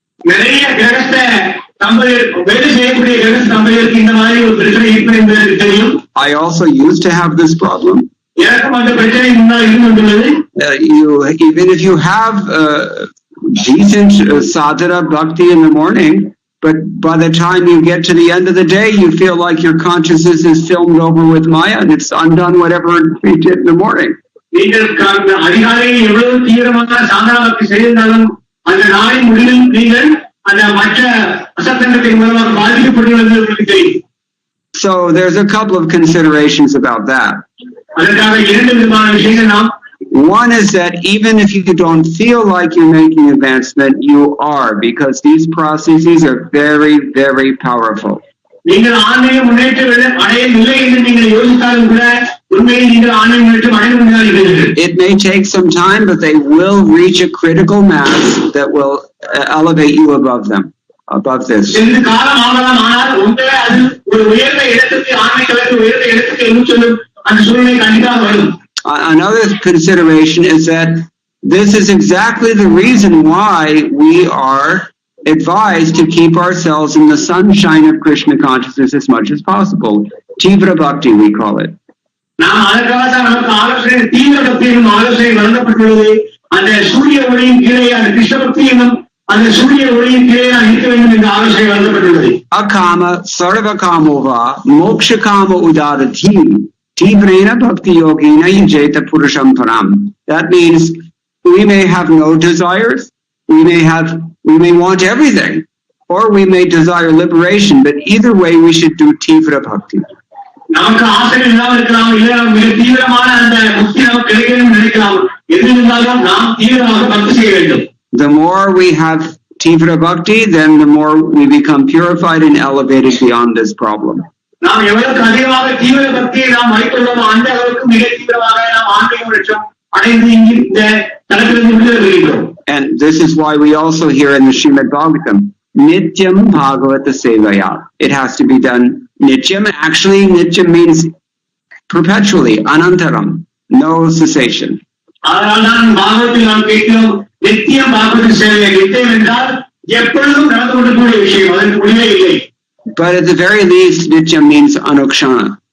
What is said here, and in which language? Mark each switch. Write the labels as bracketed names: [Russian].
[Tamil] நிறைய கிரகஸ்த தம்பதியர் வேலை செய்யக்கூடிய கிரகஸ்த தம்பதியருக்கு இந்த மாதிரி ஒரு பிரச்சனை இருக்கிறது என்பது தெரியும். [English] I also used to have this problem. [Tamil] எனக்கும் அந்த பிரச்சனை முன்னால் இருந்து கொண்டுள்ளது. [English] Even if you have decent sadhana bhakti in the morning, but by the time you get to the end of the day, you feel like your consciousness is filmed over with Maya and it's undone whatever you did in the morning. [Tamil] நீங்கள் அதிகாலையில் எவ்வளவு தீவிரமாக சாதனா பக்தி செய்திருந்தாலும் அந்த நாளின் முடிவில் நீங்கள் அந்த மற்ற அசத்தங்கத்தின் மூலமாக பாதிக்கப்படுகிறது உங்களுக்கு தெரியும். [English] So there's a couple of considerations about that. [Tamil] அதற்காக இரண்டு விதமான விஷயங்கள் நாம். [English] One is that even if you don't feel like you're making advancement, you are, because these processes are very, very powerful. [Tamil] நீங்கள் ஆன்மீக முன்னேற்றம் அடையவில்லை என்று நீங்கள் யோசித்தாலும் கூட உண்மையில் நீங்கள் ஆன்மீக முன்னேற்றம் அடைய முடியாது. [English] It may take some time, but they will reach a critical mass that will elevate you above them, above this. [Tamil] இந்த காலம் ஆகலாம். ஆனால் உண்மையிலே அது ஒரு உயர்ந்த இடத்துக்கு ஆன்மீகத்தில் உயர்ந்த இடத்துக்கு என்று சொல்லும் அந்த சூழ்நிலை கண்டிப்பாக வரும். [English] Another consideration is that this is exactly the reason why we are advised to keep ourselves in the sunshine of Krishna consciousness as much as possible. Tivra Bhakti, we call it. [Tamil] நாம் அதற்காக நமக்கு ஆலோசனை தீவிர பக்தியும் ஆலோசனை வழங்கப்பட்டுள்ளது. அந்த சூரிய ஒளியின் கீழே அந்த கிருஷ்ண பக்தி என்னும் அந்த சூரிய ஒளியின் கீழே நான் இருக்க வேண்டும் என்ற ஆலோசனை வழங்கப்பட்டுள்ளது. [Sanskrit] Akama sarvakamovā mokshakama udadati. Tivrena bhakti yogina yajeta purusham param. [English] That means we may have no desires, we may want everything, or we may desire liberation, but either way we should do tivra bhakti. [Tamil] நமக்கு ஆசை இல்லாமல் இருக்கலாம், இல்லை மிக தீவிரமான அந்த முக்தி நமக்கு கிடைக்கணும் நினைக்கலாம். எது இருந்தாலும் நாம் தீவிரமாக பக்தி செய்ய வேண்டும். [English] The more we have tivra bhakti, then the more we become purified and elevated beyond this problem. [Tamil] நாம் எவ்வளவுக்கு அதிகமாக தீவிர பக்தியை நாம் வைத்துள்ளோமோ அந்த அளவுக்கு மிக தீவிரமாக நாம் ஆன்மீக முன்னேற்றம் அடைந்து இந்த தளத்திலிருந்து விடுதலை பெறுகிறோம். [English] And this is why we also hear in the Srimad Bhagavatam, [Sanskrit] Nityam Bhagavata Sevaya. [English] It has to be done Nityam. Actually, Nityam means perpetually, Anantaram, no cessation. [Tamil] அதனால்தான் பாகவத்தில் நாம் கேட்கிறோம், நித்தியம் பாகவத சேவை. நித்தியம் என்றால் எப்பொழுதும் நடந்து கொண்டிருக்கிற விஷயம், அதற்கு முடிவே இல்லை. [English] But at the very least, Nityam means Anukshana.